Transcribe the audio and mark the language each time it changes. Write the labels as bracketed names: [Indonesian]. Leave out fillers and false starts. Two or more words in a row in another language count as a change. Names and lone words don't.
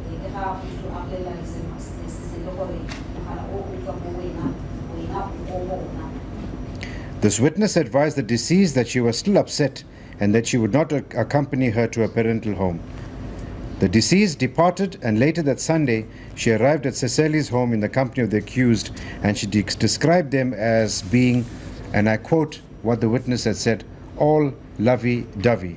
[Tswana] ga usu a bolela le se le gore mogala o o tswa mo wena o bona. [English] This witness advised the deceased that she was still upset and that she would not accompany her to her parental home. The deceased departed, and later that Sunday, she arrived at Cecili's home in the company of the accused, and she described them as being, and I quote what the witness had said, all lovey-dovey.